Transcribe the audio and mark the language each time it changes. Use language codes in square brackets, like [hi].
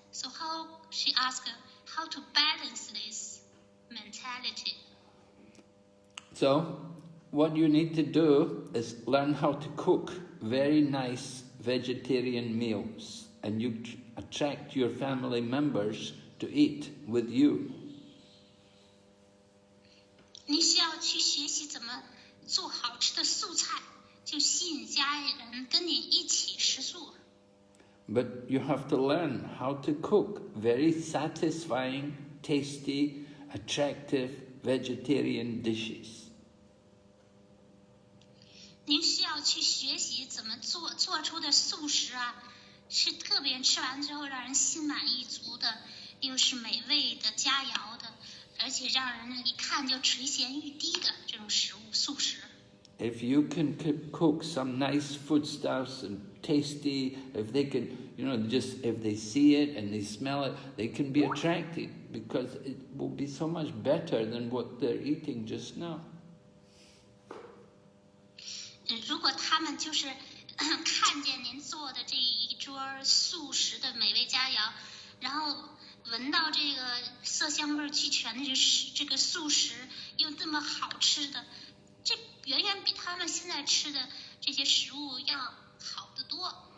[en] So she asked how to balance this mentality. So, what you need to do is learn how to cook very nice vegetarian meals, and you attract your family members to eat with you. [zh] 你需要去学习怎么做好吃的素菜，就吸引家人跟你一起食素。 [en] But you have to learn how to cook very satisfying, tasty, attractive vegetarian dishes. [zh] 您需要去学习怎么做出的素食啊，是特别吃完之后让人心满意足的，又是美味的、佳肴的，而且让人一看就垂涎欲滴的这种食物素食。 [en] If you can cook some nice foodstuffs and tasty, if they can, just if they see it and they smell it, they can be attracted because it will be so much better than what they're eating just now. [zh] 如果他们就是看见您做的这一桌素食的美味佳肴，然后闻到这个色香味俱全的这个素食又这么好吃的，这远远比他们现在吃的这些食物要好得多。